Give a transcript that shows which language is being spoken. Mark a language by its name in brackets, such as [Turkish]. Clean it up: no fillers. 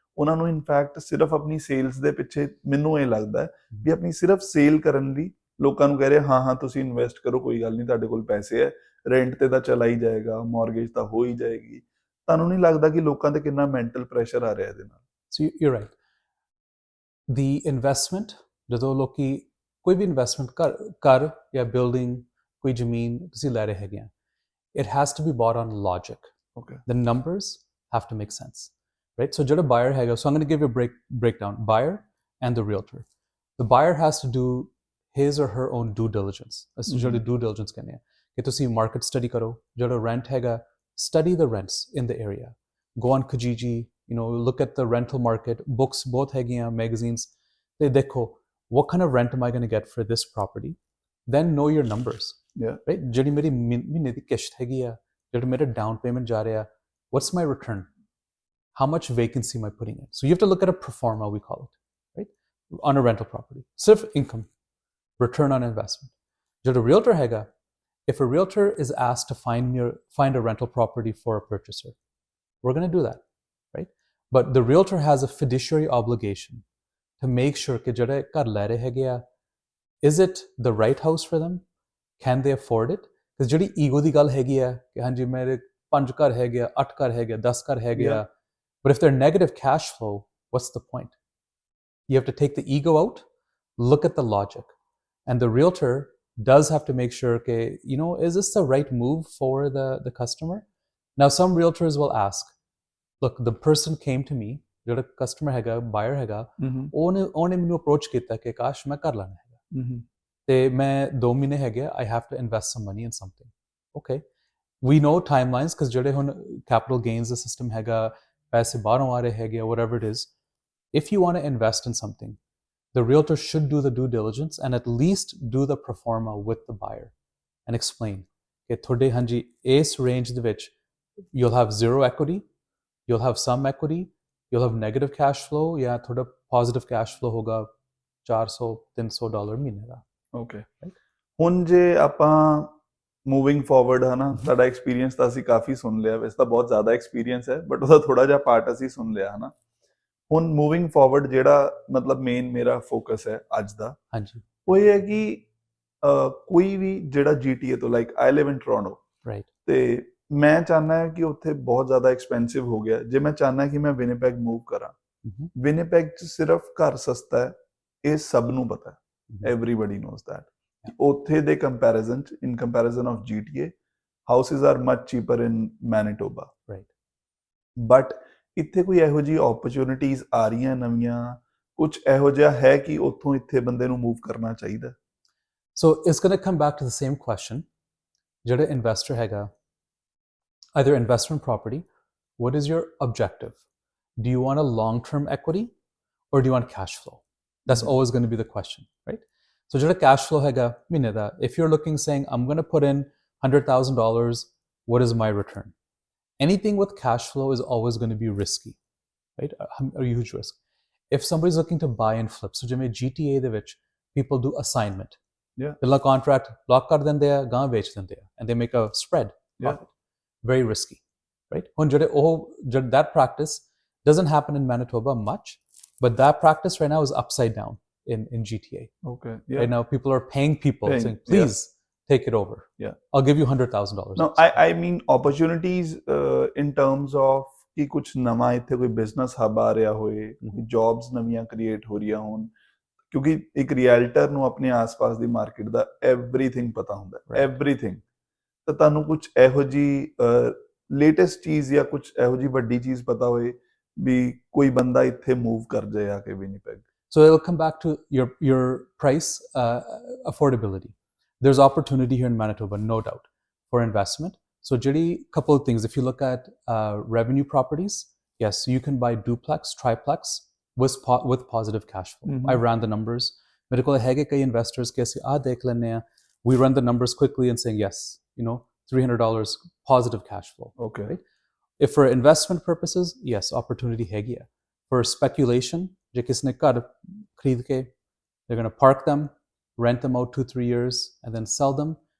[Punjabi] ਉਹਨਾਂ ਨੂੰ ਇਨਫੈਕਟ ਸਿਰਫ ਆਪਣੀ ਸੇਲਸ ਦੇ ਪਿੱਛੇ, ਮੈਨੂੰ ਇਹ ਲੱਗਦਾ ਵੀ ਆਪਣੀ ਸਿਰਫ ਸੇਲ ਕਰਨ ਲਈ ਲੋਕਾਂ ਨੂੰ ਕਹਿ ਰਹੇ ਹਾਂ ਤੁਸੀਂ ਇਨਵੈਸਟ ਕਰੋ, ਕੋਈ ਗੱਲ ਨਹੀਂ, ਤੁਹਾਡੇ ਕੋਲ ਪੈਸੇ ਹੈ, ਰੈਂਟ ਤੇ ਤਾਂ ਚਲਾ ਹੀ ਜਾਏਗਾ, ਮੌਰਗੇਜ ਤਾਂ ਹੋ ਹੀ ਜਾਏਗੀ। ਤੁਹਾਨੂੰ ਨਹੀਂ ਲੱਗਦਾ ਕਿ ਲੋਕਾਂ ਤੇ ਕਿੰਨਾ ਮੈਂਟਲ ਪ੍ਰੈਸ਼ਰ ਆ ਰਿਹਾ ਇਹਦੇ ਨਾਲ? [English] So you're right. The investment, [Punjabi] ਜਦੋਂ ਲੋਕੀ ਕੋਈ ਵੀ ਇਨਵੈਸਟਮੈਂਟ ਘਰ ਜਾਂ ਬਿਲਡਿੰਗ, ਕੋਈ ਜ਼ਮੀਨ ਤੁਸੀਂ ਲੈ ਰਹੇ ਹੈਗੇ ਆ, [English] it has to be bought on logic. Okay. The numbers have to make sense, right? So [Punjabi] ਜਿਹੜਾ buyer ਹੈਗਾ, [English] so I'm going to give you a breakdown. Buyer and the realtor. The buyer has to do his or her own due diligence. [Punjabi] ਅਸੀਂ ਜਿਹੜੀ due diligence ਕਹਿੰਦੇ ਆ ਕਿ ਤੁਸੀਂ market study ਕਰੋ, ਜਿਹੜਾ ਰੈਂਟ ਹੈਗਾ, [English] study the rents in the area. Go on Kijiji, look at the rental market, books both ਹੈਗੀਆਂ, magazines, [Punjabi] ਤੇ ਦੇਖੋ [English] what kind of rent am I going to get for this property? Then know your numbers. Yeah. Right? [Punjabi] ਜਿਹੜੀ ਮੇਰੀ ਮਹੀਨੇ ਦੀ ਕਿਸ਼ਤ ਹੈਗੀ ਆ, ਜਿਹੜਾ ਮੇਰਾ down payment ਜਾ ਰਿਹਾ, [English] what's my return? How much vacancy am I putting in? So you have to look at a pro forma, we call it, right? On a rental property. Sirf income, return on investment. [Punjabi] ਜਿਹੜਾ realtor ਹੈਗਾ, [English] if a realtor is asked to find a rental property for a purchaser, we're going to do that, right? But the realtor has a fiduciary obligation to make sure [Punjabi] ਕਿ ਜਿਹੜੇ ਘਰ ਲੈ ਰਹੇ ਹੈਗੇ ਆ, [English] is it the right house for them? Can they afford it? [Punjabi] Because ਜਿਹੜੀ ego ਦੀ ਗੱਲ ਹੈਗੀ ਆ ਕਿ ਹਾਂਜੀ ਮੇਰੇ 5 ਘਰ ਹੈਗੇ ਆ, 8 ਘਰ ਹੈਗੇ ਆ, 10 ਘਰ ਹੈਗੇ ਆ, [English] but if they're negative cash flow, what's the point? You have to take the ego out, look at the logic, and the realtor does have to make sure that, is this the right move for the customer? Now, some realtors will ask, look, the person came to me, the customer hega, buyer hega, [Punjabi] ਉਹਨੇ ਮੈਨੂੰ approach ਕੀਤਾ ਕਿ ਕਾਸ਼ ਮੈਂ ਕਰ ਲੈਣਾ ਹੈਗਾ, ਤੇ ਮੈਂ 2 ਮਹੀਨੇ ਹੈਗੇ, [English] I have to invest some money in something. Okay, we know timelines because ਜਿਹੜੇ ਹੁਣ capital gains the system ਹੈਗਾ, [Punjabi] ਪੈਸੇ ਬਾਹਰੋਂ ਆ ਰਹੇ ਹੈਗੇ, [English] whatever it is. If you want to invest in something, the realtor should do the due diligence and at least do the pro forma with the buyer and explain that thode hanji is range the which you'll have zero equity, you'll have some equity, you'll have negative cash flow [Punjabi] ਜਾਂ ਤੁਹਾਡਾ positive cash flow ਹੋਗਾ $400-300 ਮਹੀਨੇ ਦਾ। Okay, ਹੁਣ ਜੇ ਆਪਾਂ moving forward ਹੈ ਨਾ, ਤੁਹਾਡਾ ਐਕਸਪੀਰੀਅੰਸ ਤਾਂ ਅਸੀਂ ਕਾਫੀ ਸੁਣ ਲਿਆ, ਵੈਸੇ ਤਾਂ ਬਹੁਤ ਜ਼ਿਆਦਾ ਐਕਸਪੀਰੀਅੰਸ ਹੈ ਬਟ ਉਹਦਾ ਥੋੜਾ ਜਿਹਾ ਪਾਰਟ ਅਸੀਂ ਸੁਣ ਲਿਆ ਹੈ ਨਾ। ਹੁਣ ਮੂਵਿੰਗ ਫਾਰਵਰਡ ਜਿਹੜਾ ਮਤਲਬ ਮੇਨ ਮੇਰਾ ਫੋਕਸ ਹੈ ਅੱਜ ਦਾ, ਹਾਂਜੀ, ਉਹ ਇਹ ਹੈ ਕਿ ਕੋਈ ਵੀ ਜਿਹੜਾ GTA ਤੋਂ, [English] like I live in Toronto, right, [Punjabi] ਤੇ ਮੈਂ ਚਾਹੁੰਦਾ ਹਾਂ ਕਿ ਉੱਥੇ ਬਹੁਤ ਜ਼ਿਆਦਾ ਐਕਸਪੈਂਸਿਵ ਹੋ ਗਿਆ। ਜੇ ਮੈਂ ਚਾਹੁੰਦਾ ਕਿ ਮੈਂ ਵਿਨੀਪੈਗ ਮੂਵ ਕਰਾਂ, ਵਿਨੀਪੈਗ 'ਚ ਸਿਰਫ ਘਰ ਸਸਤਾ ਹੈ, ਇਹ ਸਭ ਨੂੰ ਪਤਾ ਹੈ, [English] Everybody knows that. [Punjabi] ਉੱਥੇ ਦੇ ਕੰਪੈਰੀਜ਼ਨ 'ਚ, [English] In comparison of GTA, houses are much cheaper in Manitoba, right. [Punjabi] But ਇੱਥੇ ਕੋਈ ਇਹੋ ਜਿਹੀ ਓਪਰਚੁਨਿਟੀਜ਼ ਆ ਰਹੀਆਂ ਨਵੀਆਂ, ਕੁਝ ਇਹੋ ਜਿਹਾ ਹੈ ਕਿ ਉੱਥੋਂ ਇੱਥੇ ਬੰਦੇ ਨੂੰ ਮੂਵ ਕਰਨਾ ਚਾਹੀਦਾ? [English] So it's going to come back to the same question. [Punjabi] ਜਿਹੜਾ investor ਹੈਗਾ, [English] either investment property, what is your objective? Do you want a long-term equity or do you want cash flow? That's always going to be the question, right? So [Punjabi] ਜਿਹੜਾ cash flow ਹੈਗਾ ਮਹੀਨੇ ਦਾ, [English] if you're looking saying, I'm going to put in $100,000, what is my return? Anything with cash flow is always going to be risky, right? A huge risk. If somebody's looking to buy and flip, so [Punjabi] ਜਿਵੇਂ GTA ਦੇ ਵਿੱਚ [English] people do assignment. [Punjabi] ਪਹਿਲਾ contract lock ਕਰ ਦਿੰਦੇ ਆ, ਗਾਂ ਵੇਚ ਦਿੰਦੇ ਆ, [English] and they make a spread profit. Very risky, right? [Punjabi] ਹੁਣ ਜਿਹੜੇ ਉਹ [English] that practice doesn't happen in Manitoba much, but that practice right now is upside down in GTA. Okay, yeah. Right now people are paying people saying, please take it over. Yeah, I'll give you $100,000. No, I mean opportunities in terms of [Punjabi] ਕਿ ਕੁਝ ਨਵਾਂ ਇੱਥੇ ਕੋਈ business ਹੱਬ ਆ ਰਿਹਾ ਹੋਏ, jobs ਨਵੀਆਂ create ਹੋ ਰਹੀਆਂ ਹੋਣ, ਕਿਉਂਕਿ ਇੱਕ ਰੀਅਲਟਰ ਨੂੰ ਆਪਣੇ ਆਸ-ਪਾਸ ਦੀ ਮਾਰਕੀਟ ਦਾ ਐਵਰੀਥਿੰਗ ਪਤਾ ਹੁੰਦਾ, ਐਵਰੀਥਿੰਗ। ਤਾਂ ਤੁਹਾਨੂੰ ਕੁਝ ਇਹੋ ਜਿਹੀ ਲੇਟੈਸਟ ਚੀਜ਼ ਜਾਂ ਕੁਝ ਇਹੋ ਜਿਹੀ ਵੱਡੀ ਚੀਜ਼ ਪਤਾ ਹੋਏ ਵੀ ਕੋਈ ਬੰਦਾ ਇੱਥੇ ਮੂਵ ਕਰ ਜਾਏ ਆ ਕੇ Winnipeg? [English] So it'll come back to your price affordability. There's opportunity here in Manitoba, no doubt, for investment. So ਜਿਹੜੀ couple of things, if you look at revenue properties, yes, you can buy duplex, triplex with positive cash flow. I ran the numbers. [Punjabi] ਮੇਰੇ ਕੋਲ ਹੈਗੇ ਕਈ investors ਕਿ ਅਸੀਂ ਦੇਖ ਲੈਂਦੇ ਆ. [English] We run the numbers quickly and saying, yes, $300 positive cash flow. Okay. Right? If for investment purposes, yes, opportunity ਹੈਗੀ ਆ. For speculation, [Punjabi] ਜੇ ਕਿਸੇ ਨੇ ਘਰ ਖਰੀਦ ਕੇ, [English] they're going to park them, rent them out 2-3 years, and then sell them.